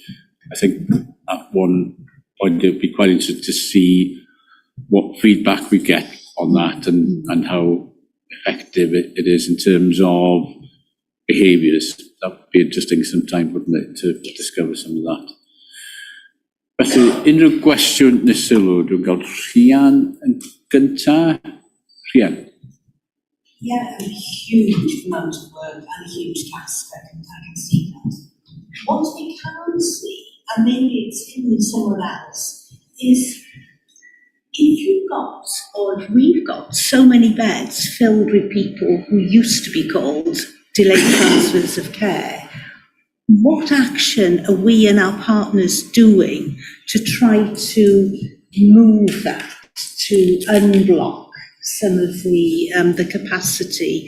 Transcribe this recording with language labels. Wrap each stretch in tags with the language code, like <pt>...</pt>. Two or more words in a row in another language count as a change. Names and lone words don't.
<en>I think at one point it would be quite interesting to see what feedback we get on that and how effective it is in terms of behaviours. That would be interesting sometime, wouldn't it, to discover some of that.</en> <cy>Felly, unrhyw gwestiwn neu sylw, dwi'n gael Rhian yn gynta. Rhian.</cy> <en>Yeah, a huge amount of work and a huge task, I can see that. What we can see, and maybe it's in somewhere else, is if you've got, or if we've got so many beds filled with people who used to be called delayed transfers of care, what action are we and our partners doing to try to move that, to unblock some of the capacity?</en>